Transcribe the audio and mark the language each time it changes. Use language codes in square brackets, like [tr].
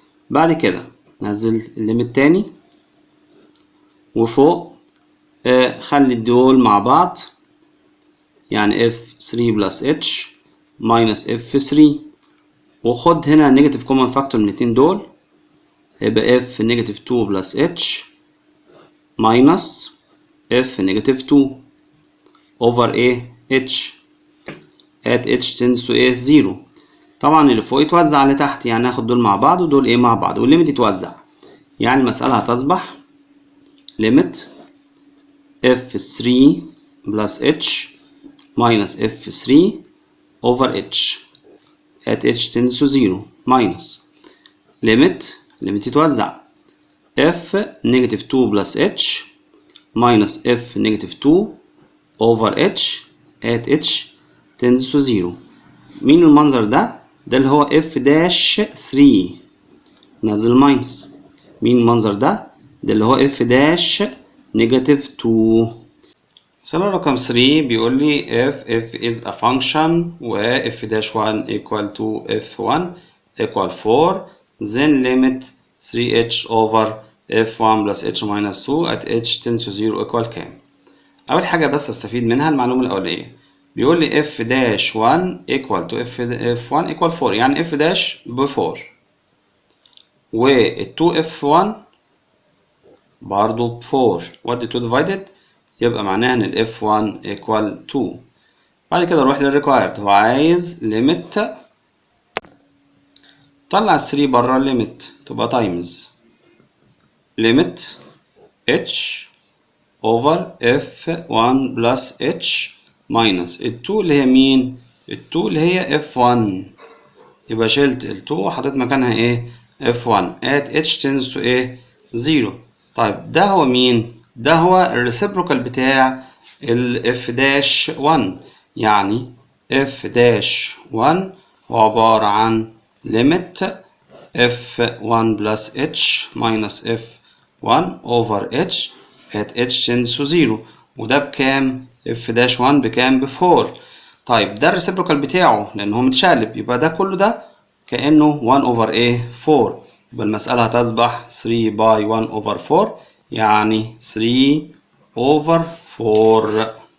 [ar] بعد كده نزل الليميت تاني وفوق خلي دول مع بعض، يعني f3 بلس [en] h minus f3، [ar] وخد هنا نيجاتيف كومن فاكتور من الاتنين دول، يبقى f نيجاتيف 2 بلس [en] h minus f [ar] نيجاتيف 2 over ايه [en] h at h tends to [ar] ايه 0. طبعا اللي فوق يتوزع على تحت، يعني هاخد دول مع بعض ودول ايه مع بعض والليميت يتوزع، يعني المسألة هتصبح [en] limit f3 plus h minus f3 over h at h tends to 0 minus limit [ar] يتوزع [en] f negative 2 plus h minus f negative 2 over h at h tends to 0. [ar] مين المنظر ده؟ ده اللي هو f dash 3 نزل ماينس. مين المنظر ده؟ ده اللي هو f dash negative 2. مسألة رقم 3 بيقول لي [en] if is a function و f dash 1 equal to f1 equal 4 then limit 3h over f1 plus h minus 2 at h tends to 0 equal [ar] كام؟ أول حاجة بس أستفيد منها المعلومة الأولية. بيقول لي [en] f dash 1 equal to f1 equal 4 [ar] يعني f dash ب 4 وال 2 f1 برضه ب 4 وادي 2 divided يبقى معناها إن ال [en] f1 equal 2. [ar] بعد كده أروح للريكوايرد، هو عايز limit، طلع ال 3 بره الليميت تبقى تايمز limit [en] h over f1 plus h minus [ar] ال 2 اللي هي مين؟ ال 2 اللي هي f1، يبقى شلت ال 2 وحطيت مكانها ايه؟ f1 [en] at h tends to [ar] ايه؟ 0. طيب ده هو مين؟ ده هو الريسيبروكال بتاع ال f dash 1، يعني f dash 1 هو عبارة عن [en] limit f1 plus h minus f1 over h at h tends to 0، [ar] وده بكام؟ f dash 1 بكام؟ ب 4. طيب ده الريسيبروكال بتاعه لأن هو متشقلب، يبقى ده كله ده كأنه 1 over ايه 4، يبقى المسألة هتصبح 3 by 1 over 4 يعني 3 over 4.